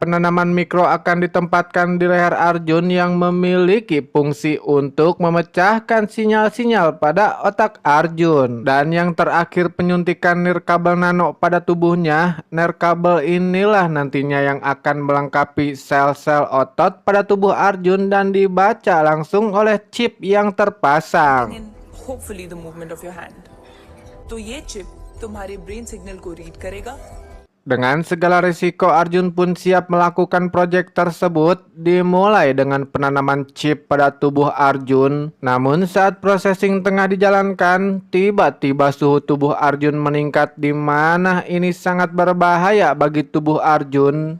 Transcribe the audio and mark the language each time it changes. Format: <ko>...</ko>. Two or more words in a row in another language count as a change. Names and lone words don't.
<id>Penanaman mikro akan ditempatkan di leher Arjun yang memiliki fungsi untuk memecahkan sinyal-sinyal pada otak Arjun. Dan yang terakhir, penyuntikan nirkabel nano pada tubuhnya. Nirkabel inilah nantinya yang akan melengkapi sel-sel otot pada tubuh Arjun dan dibaca langsung oleh chip yang terpasang.</id> <en>in hopefully the movement of your hand.</en> <hi>तो ये चिप तुम्हारे</hi> <en>brain signal</en> <hi>को रीड करेगा.</hi> <id>Dengan segala risiko, Arjun pun siap melakukan proyek tersebut, dimulai dengan penanaman chip pada tubuh Arjun. Namun saat processing tengah dijalankan, tiba-tiba suhu tubuh Arjun meningkat, di mana ini sangat berbahaya bagi tubuh Arjun.</id>